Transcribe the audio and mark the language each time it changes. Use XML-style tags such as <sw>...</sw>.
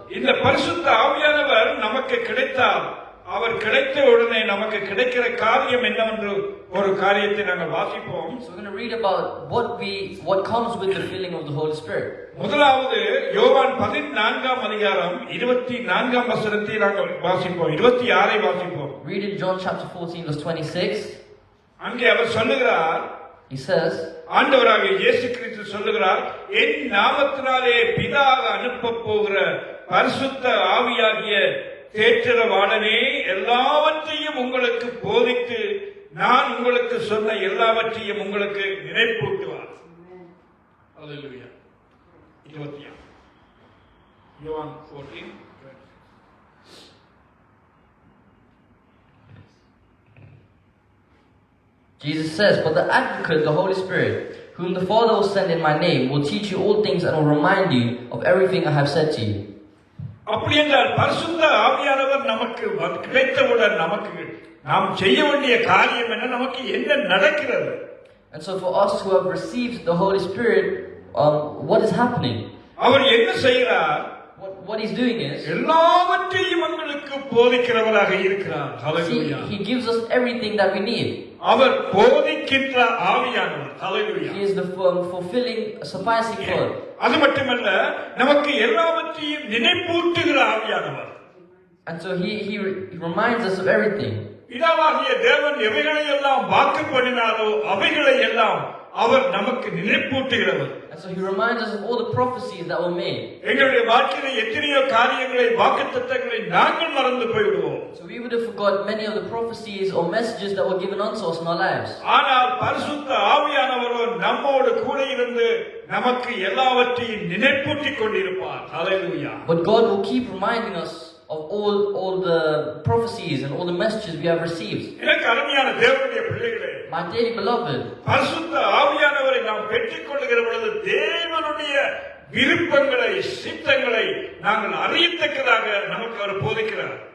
<ta>இந்த பரிசுத்த ஆவியானவர் நமக்கு கிடைத்தால் அவர் கிடைத்த உடனே நமக்கு கிடைக்கிற காரியம் என்னவென்று ஒரு காரியத்தை நாங்கள் வாசிப்போம்.</ta> <en>so we're going to read about what comes with the filling of the Holy Spirit.</en> <ta>முதலாவது யோவான் 14ஆம் அதிகாரம் 24ஆம் வசனத்தை நாங்கள் வாசிப்போம். 26ஐ வாசிப்போம்.</ta> <en>Read in John chapter 14 verse 26.</en> <ta>அங்கே அவர் சொல்லுகிறார்,</ta> <en>He says,</en> <ta>ஆண்டவராகிய இயேசு கிறிஸ்து சொல்லுகிறார், என் நாமத்தினாலே பிதா அனுப்ப போகிற பரிசுத்த ஆவியாகிய தேற்றரவாளனே எல்லாவற்றையும் உங்களுக்கு போதித்து நான் உங்களுக்கு சொன்ன எல்லாவற்றையும் உங்களுக்கு நினைப்பூட்டுவார். அல்லேலூயா. 20 யோவான் 14.</ta> <en>Jesus says, but the Advocate, the Holy Spirit, whom the Father will send in my name, will teach you all things and will remind you of everything I have said to you.</en> <ta>அப்படி என்றால் பரிசுத்த ஆவியானவர் நமக்கு கிடைத்தவுடன் நமக்கு நாம் செய்ய வேண்டிய காரியம் என்ன, நமக்கு என்ன நடக்கிறது?</ta> <en>And so for us who have received the Holy Spirit, what is happening?</en> <ta>அவர் என்ன செய்கிறார்?</ta> <en>What he's doing is,</en> <ta>எல்லாவற்றையும் உங்களுக்கு போதிக்கிறவராக இருக்கிறார்.</ta> <en>see,</en> <ta>hallelujah.</ta> <en>he gives us everything that we need.</en> <ta>அவர் போதிக்கின்ற ஆவியானவர். ஹல்லேலூயா.</ta> <en>He is the fulfilling, sufficing God.</en> <ta>அது மட்டுமல்ல, நமக்கு எல்லாவற்றையும் நினைப்பூட்டுகிற ஆவியானவர்.</ta> <en>And so he reminds us of everything.</en> <ta>பிதாவாகிய தேவன் எவைகளை எல்லாம் வாக்கு பண்ணினாரோ அவைகளை எல்லாம் அவர் நமக்கு நினைப்பூட்டுகிறவர்.</ta> <en>And so he reminds us of all the prophecies that were made.</en> <ta>எங்களுடைய வாழ்க்கையில எத்தனையோ காரியங்களை வாக்குத்தத்தங்களை நாங்கள் மறந்து போய்விடுவோம்.</ta> <en>So we would have forgot many of the prophecies or messages that were given unto us in our lives.</en> <ta>ஆனால் பரிசுத்த ஆவியானவரோ நம்மோடு கூட இருந்து நமக்கு எல்லாவற்றையும் நினைப்பூட்டிக் கொண்டிருப்பார். ஹல்லேலூயா.</ta> <en>But God will keep reminding us of all the prophecies and all the messages we have received.</en> <ta>எனக்கு அருமையான தேவனுடைய பிள்ளைகளே,</ta> <en>My dearly beloved,</en> <ta>பரிசுத்த ஆவியானவரை நாம் பெற்றுக் கொள்ளுகிற பொழுது தேவனுடைய விருப்பங்களை சித்தங்களை நாங்கள் அறியத்தக்கதாக நமக்கு அவர் போதிக்கிறார்.</ta>